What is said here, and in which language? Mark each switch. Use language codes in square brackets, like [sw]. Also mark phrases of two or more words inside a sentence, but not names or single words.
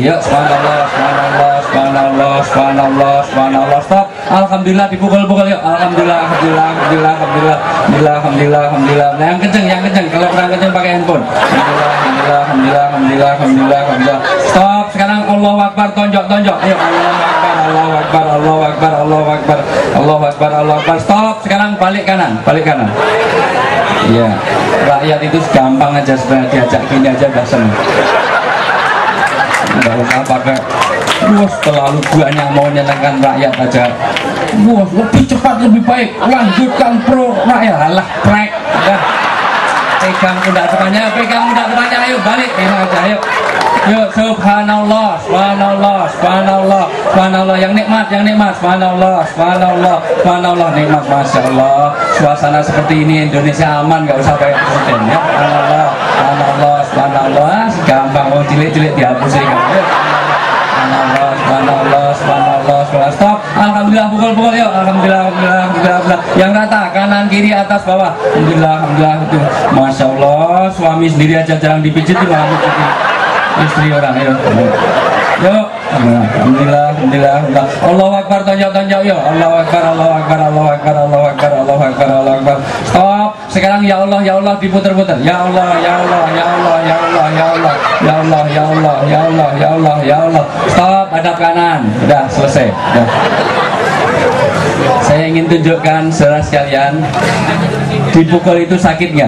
[id] Ya, [ar] سبحان الله، سبحان الله، سبحان الله، سبحان الله، سبحان الله. [id] Stop. Alhamdulillah, dipukul-pukul yuk. [ar] الحمد لله، الحمد لله، الحمد لله، الحمد لله، الحمد لله، الحمد لله، الحمد لله. [id] Nah, yang kenceng, yang kenceng. Kalau kurang kenceng pakai handphone. [ar] الحمد لله، الحمد لله، الحمد لله، الحمد لله، الحمد لله، الحمد لله. [id] Stop. Sekarang [ar] الله أكبر, [id] tonjok-tonjok. Ayo, [ar] الله أكبر، الله أكبر، الله أكبر، الله أكبر، الله أكبر، الله أكبر. [id] Stop. Sekarang balik kanan, balik kanan. Iya, rakyat itu gampang aja sebenarnya, diajak gini aja udah seneng. Nggak usah pakai terlalu banyak mau menyenangkan rakyat aja. Lebih cepat lebih baik, lanjutkan pro rakyat. Alah, prek. Pegang pundak depannya, pegang pundak depannya. Ayo balik, ini aja. Ayo. Yuk, [ar] سبحان الله، سبحان الله، سبحان الله، سبحان الله. [id] Yang nikmat, yang nikmat. [ar] سبحان الله، سبحان الله، سبحان الله. [id] Nikmat, [ar] ما شاء الله. [id] Suasana seperti ini Indonesia aman, nggak usah pakai presiden ya. [ar] سبحان الله، سبحان الله، سبحان الله. [id] Gampang, mau cilik-cilik dihapusin kan. [ar] سبحان الله، سبحان الله، سبحان الله، سبحان الله. [id] Stop. Alhamdulillah, pukul-pukul yuk. [ar] الحمد لله، الحمد لله، الحمد لله. [id] Yang rata, kanan, kiri, atas, bawah. [ar] الحمد لله، الحمد لله. [id] Itu, [ar] ما شاء الله. [id] Suami sendiri aja jarang dipijit, malah mijitin istri orang. Yuk, yuk. [ar] الحمد لله، الحمد لله، الحمد لله. الله أكبر, [id] tonjok-tonjok yuk. [ar] الله أكبر، الله أكبر، الله أكبر، الله أكبر، الله أكبر، الله أكبر. Stop. Sekarang يا الله, diputer-puter. يا الله، يا الله، يا الله، يا الله، يا الله، يا الله، يا الله، يا الله، يا الله، يا الله. [id] Stop, hadap kanan. Udah selesai. Udah. Saya ingin tunjukkan saudara sekalian, dipukul itu sakit nggak?